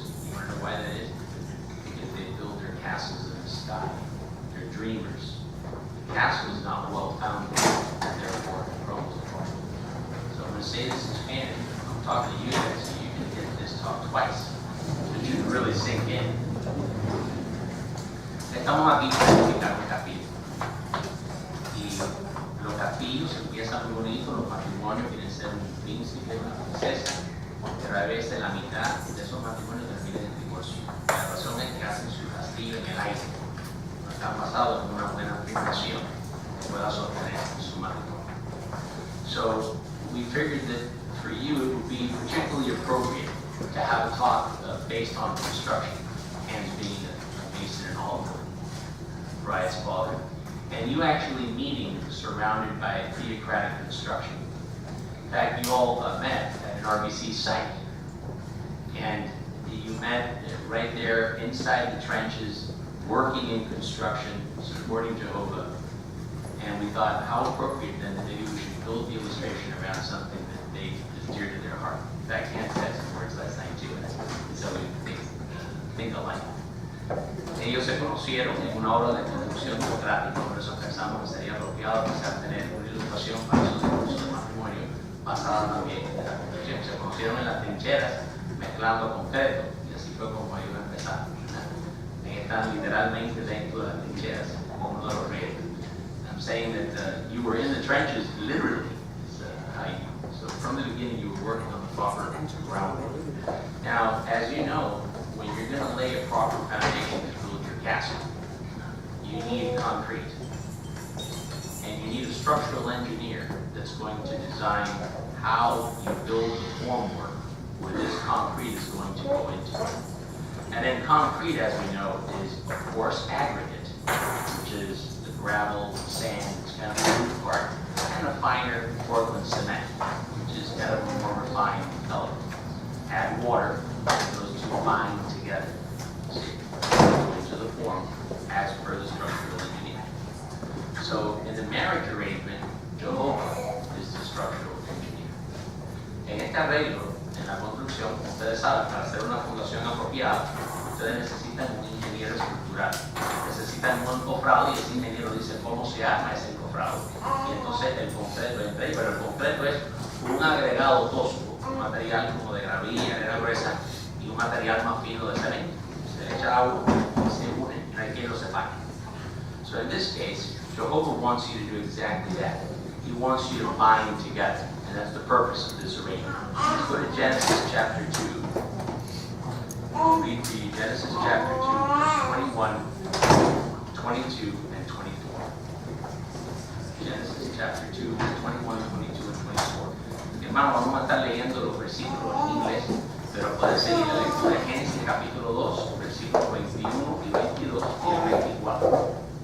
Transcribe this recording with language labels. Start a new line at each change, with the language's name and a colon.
English: You want to know why that is? Because they build their castles in the sky. They're dreamers. The castle is not well founded, and therefore it crumbles apart. So I'm going to say this in Spanish. I'm talking to you guys, so you can get this talk twice. So you can really sink in.
Spanish: Estamos aquí para edificar un capillo. Y los capillos empiezan muy bonitos, los matrimonios quieren ser un príncipe, una princesa, pero a veces la mitad de esos matrimonios terminan en divorcio. La razón es que hacen su castillo en el aire. No están basados en una buena fundación que pueda sostener su matrimonio.
English: So we figured that for you it would be particularly appropriate to have a talk based on construction, and being a mason and all of the bride's father, and you actually meeting surrounded by theocratic construction. In fact, you all met at an RBC site, and you met right there inside the trenches, working in construction, supporting Jehovah. And we thought, how appropriate then that maybe we should build the illustration around something that they is dear to their heart. In fact, Ken said some words last night too, and so we think alike.
Spanish: Ellos se conocieron en una obra de construcción democrática, por eso pensamos que sería apropiado quizás tener una ilustración para su discurso de matrimonio basada también en la construcción. Se conocieron en las trincheras, mezclando concreto, y así fue como ellos empezaron. Están literalmente dentro de las trincheras, como uno de los reyes.
English: I'm saying that you were in the trenches, literally, is how you. So from the beginning, you were working on the proper groundwork. Now, as you know, when you're going to lay a proper foundation to build your castle, you need concrete. And you need a structural engineer that's going to design how you build the formwork where this concrete is going to go into. And then concrete, as we know, is, of course, aggregate, which is the gravel, sand, it's kind of the root part, and a finer Portland cement, which is kind of a more refined color. Add water, those two bind together into the form as per the structural engineer. So in the marriage arrangement, Jehovah is the structural engineer.
Spanish: En este arreglo, en la construcción, como ustedes saben, para hacer una fundación apropiada, ustedes necesitan un ingeniero estructural. Necesitan un encofrado y ese ingeniero dice cómo se arma ese encofrado. Y entonces el concreto entra ahí, pero el concreto es un agregado tosco, un material como de gravilla, arena gruesa, y un material más fino de cemento. Se echa agua y se une, no hay quien lo separe.
English: So in this case, Jehovah wants you to do exactly that. He wants you to bind together, and that's the purpose of this arrangement. Let's go to Genesis chapter 2. We'll read to you Genesis chapter 2, verse 21, 22, and 24. Genesis chapter 2, verse 21, 22, and 24.
Spanish: Hermano, vamos a estar leyendo los versículos en inglés, pero puede seguir la lectura de Génesis capítulo 2, versículos 21 y 22 y el 24.